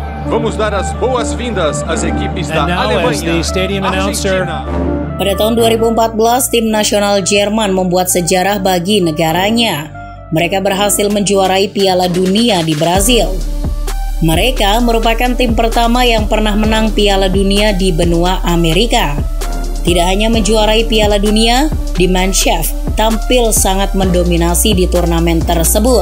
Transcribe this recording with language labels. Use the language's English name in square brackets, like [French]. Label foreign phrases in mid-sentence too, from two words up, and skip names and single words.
[Portuguese] Vamos dar as boas-vindas às equipes da Alemanha, Argentina. [Indonesian] Pada tahun 2014, tim nasional Jerman membuat sejarah bagi negaranya. Mereka berhasil menjuarai Piala Dunia di Brazil. Mereka merupakan tim pertama yang pernah menang Piala Dunia di benua Amerika. Tidak hanya menjuarai Piala Dunia, Die Mannschaft tampil sangat mendominasi di turnamen tersebut.